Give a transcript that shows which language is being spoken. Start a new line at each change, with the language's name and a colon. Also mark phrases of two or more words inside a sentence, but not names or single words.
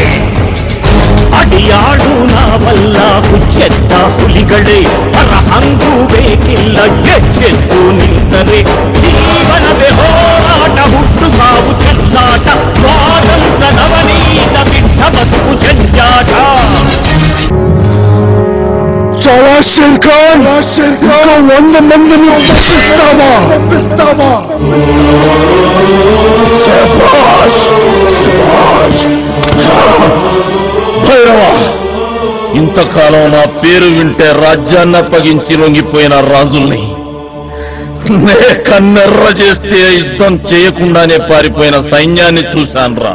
Kannada: ಅಡಿಯಾಡು ನಾವಲ್ಲ ಹುಚ್ಚೆತ್ತ ಹುಲಿಗಳೇ, ಪರ ಹಂಗೂ ಬೇಕಿಲ್ಲ ಎಚ್ಚೆತ್ತು ನಿಂತರೆ. ಜೀವನವೇ ಹೋರಾಟ, ಹುಟ್ಟು ಸಾವು ಚೆಲ್ಲಾಟ, ಸ್ವಾತಂತ್ರ್ಯ ನವನೀತ ಬಿಟ್ಟ ಬದುಕು ಜಂಜಾಟ.
Telugu: చాలా షేర్ఖాన్ 100 మందిని పంపిస్తావా? భైరవ, ఇంతకాలం నా పేరు వింటే రాజ్యాన్ని అప్పగించి లొంగిపోయిన రాజుల్ని, నే కన్నెర్ర చేస్తే యుద్ధం చేయకుండానే పారిపోయిన సైన్యాన్ని చూశాన్రా.